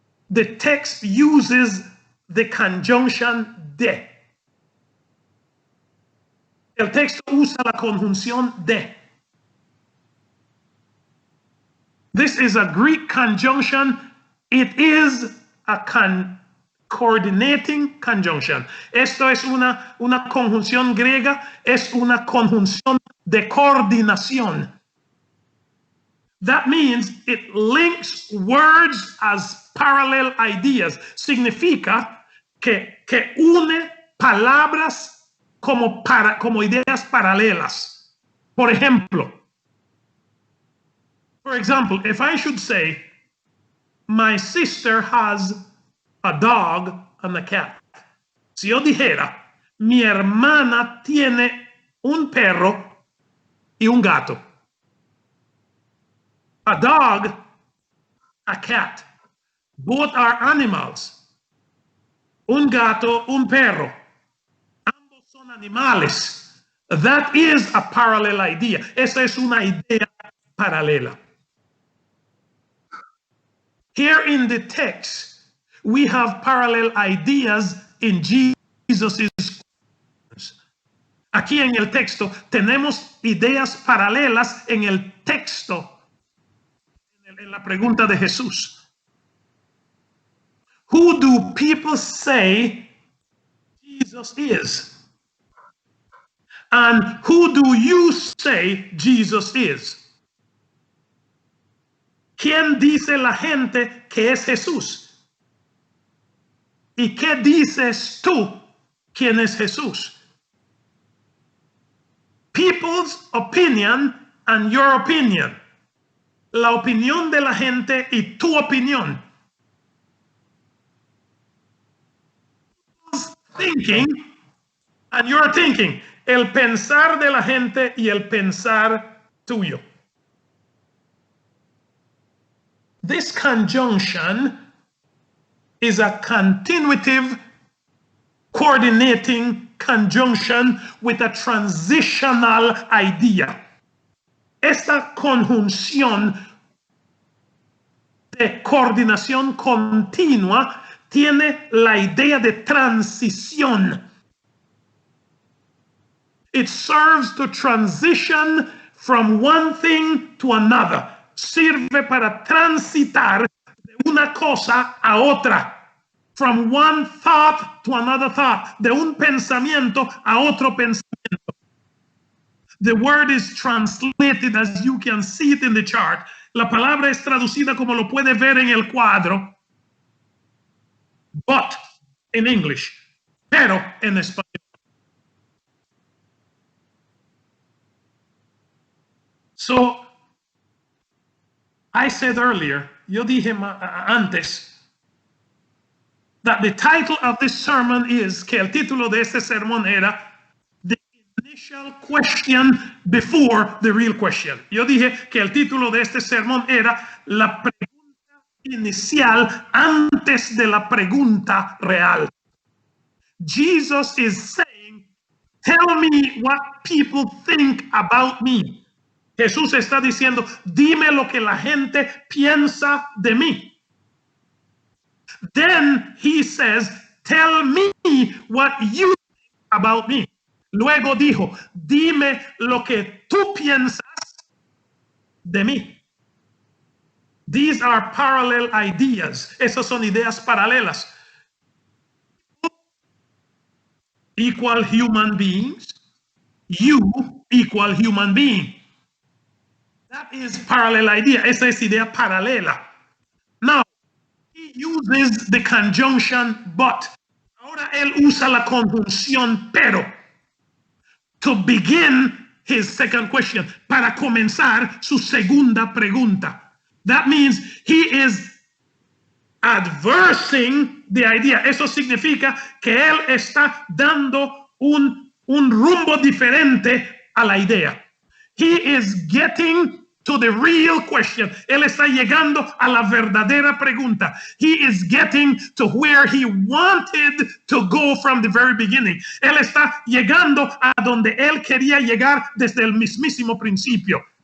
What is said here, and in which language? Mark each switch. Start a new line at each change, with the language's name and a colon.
English: The text uses the conjunction de.
Spanish: El texto usa la conjunción de.
English: This is a Greek conjunction. It is a coordinating conjunction.
Spanish: Esto es una conjunción griega, es una conjunción de coordinación.
English: That means it links words as parallel ideas.
Spanish: Significa que une palabras como ideas paralelas.
English: For example, if I should say, my sister has a dog and a cat.
Spanish: Si yo dijera, mi hermana tiene un perro y un gato.
English: A dog, a cat. Both are animals.
Spanish: Un gato, un perro. Ambos son animales.
English: That is a parallel idea.
Spanish: Esa es una idea paralela.
English: Here in the text, we have parallel ideas in Jesus' questions.
Spanish: Aquí en el texto tenemos ideas paralelas en el texto, en la pregunta de Jesús.
English: Who do people say Jesus is? And who do you say Jesus is?
Spanish: ¿Quién dice la gente que es Jesús? ¿Y qué dices tú quién es Jesús?
English: People's opinion and your opinion.
Spanish: La opinión de la gente y tu opinión.
English: Thinking and your thinking.
Spanish: El pensar de la gente y el pensar tuyo.
English: This conjunction is a continuative, coordinating conjunction with a transitional idea.
Spanish: Esta conjunción de coordinación continua tiene la idea de transición.
English: It serves to transition from one thing to another.
Spanish: sirve para transitar de una cosa a otra.
English: From one thought to another thought.
Spanish: De un pensamiento a otro pensamiento.
English: The word is translated as you can see it in the chart.
Spanish: La palabra es traducida como lo puede ver en el cuadro.
English: But in English.
Spanish: Pero en español.
English: So, I said earlier,
Spanish: yo dije antes,
English: that the title of this sermon is,
Spanish: que el título de este sermón era,
English: The Initial Question Before the Real Question.
Spanish: Yo dije que el título de este sermón era, la pregunta inicial antes de la pregunta real.
English: Jesus is saying, tell me what people think about me.
Spanish: Jesús está diciendo, dime lo que la gente piensa de mí.
English: Then he says, tell me what you think about me.
Spanish: Luego dijo, dime lo que tú piensas de mí.
English: These are parallel ideas.
Spanish: Esas son ideas paralelas.
English: Equal human beings. You equal human being. That is parallel idea.
Spanish: Esa es idea paralela.
English: Now, he uses the conjunction but.
Spanish: Ahora él usa la conjunción pero.
English: To begin his second question.
Spanish: Para comenzar su segunda pregunta.
English: That means he is adversing the idea.
Spanish: Eso significa que él está dando un rumbo diferente a la idea.
English: He is getting to the real question.
Spanish: Él está llegando a la verdadera pregunta.
English: He is getting to where he wanted to go from the very beginning.
Spanish: Él está llegando a donde él quería llegar desde el mismísimo principio.